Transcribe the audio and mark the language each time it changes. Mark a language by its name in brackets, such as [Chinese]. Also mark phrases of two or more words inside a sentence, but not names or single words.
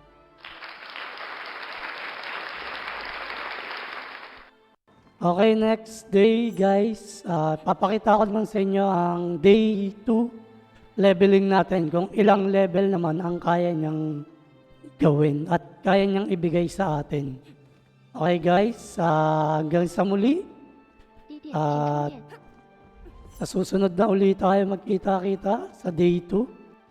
[English] Okay, next day guys. [Filipino] Papakita ko naman sa inyo ang day 2 leveling natin. Kung ilang level naman ang kaya niyang gawin at kaya niyang ibigay sa atin. [English] Okay guys, [Filipino] hanggang sa muli. [Chinese] 低电啊请充电。 [Filipino] Sa susunod na ulit tayo magkita-kita sa day 2.